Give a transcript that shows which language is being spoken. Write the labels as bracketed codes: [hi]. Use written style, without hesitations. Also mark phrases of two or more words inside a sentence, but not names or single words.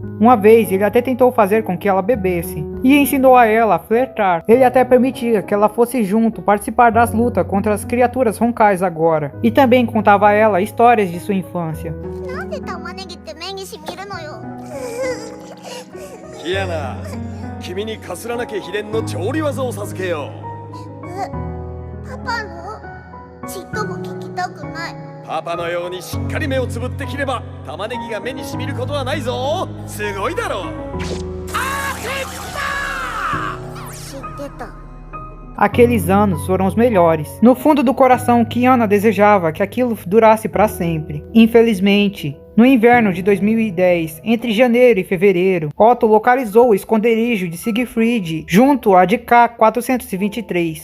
[pt] Uma vez ele até tentou fazer com que ela bebesse e ensinou a ela a flertar. Ele até permitia que ela fosse junto participar das lutas contra as criaturas roncais agora, e também contava a ela histórias de sua infância. Kiana, [ja] 君にカスラナ家秘伝の調理技を授けよう。パパの？ちっとも聞きたくない。パパのようにしっかり目をつぶって切れば玉ねぎが目にしみることはないぞ。すごいだろう。知ってた。 [pt] Aqueles anos foram os melhores. No fundo do coração, Kiana desejava que aquilo durasse para sempre. Infelizmente, no inverno de 2010, entre janeiro e fevereiro, Otto localizou o esconderijo de Siegfried junto a de K-423.